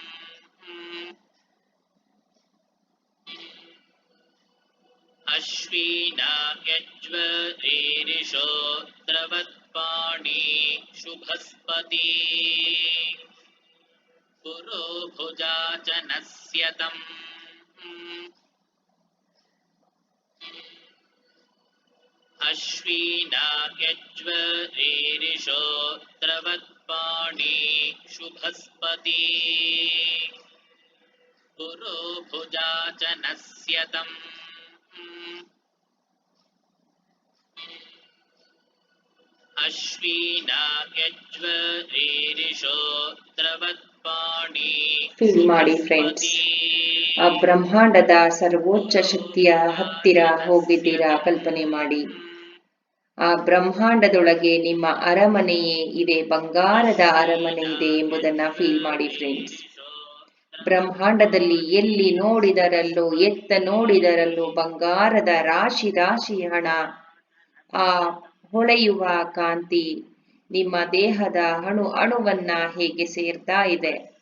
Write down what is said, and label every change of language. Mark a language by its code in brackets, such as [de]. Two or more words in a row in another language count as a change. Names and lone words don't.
[sa] ಅಶ್ವಿನಾಯಜ್ವರೇರಿಷೋ ದ್ರವತ್ಪಾಣಿ ಶುಭಸ್ಪತಿ ಪುರೋಭುಜಾಚನಸ್ಯತಂ अश्विनाग्यज्वरीरिषोत्रवत्पाणि शुभस्पति पुरोभुजा च नस्यतम् अश्विनाग्यज्वरीरिषोत्रवत्पाणि [kn] ಫೀಲ್ ಮಾಡಿ ಫ್ರೆಂಡ್ಸ್, ಆ ಬ್ರಹ್ಮಾಂಡದ ಸರ್ವೋಚ್ಚ ಶಕ್ತಿಯ ಹತ್ತಿರ ಹೋಗಿದ್ದೀರಾ ಕಲ್ಪನೆ ಮಾಡಿ. ಆ ಬ್ರಹ್ಮಾಂಡದೊಳಗೆ ನಿಮ್ಮ ಅರಮನೆಯೇ ಇದೆ, ಬಂಗಾರದ ಅರಮನೆ ಇದೆ ಎಂಬುದನ್ನ ಫೀಲ್ ಮಾಡಿ ಫ್ರೆಂಡ್ಸ್. ಬ್ರಹ್ಮಾಂಡದಲ್ಲಿ ಎಲ್ಲಿ ನೋಡಿದರಲ್ಲೂ ಎತ್ತ ನೋಡಿದರಲ್ಲೂ ಬಂಗಾರದ ರಾಶಿ ರಾಶಿ ಹಣ, ಆ ಹೊಳೆಯುವ ಕಾಂತಿ ನಿಮ್ಮ ದೇಹದ ಅಣು ಅಣುವನ್ನ ಹೇಗೆ ಸೇರ್ತಾ ಇದೆ.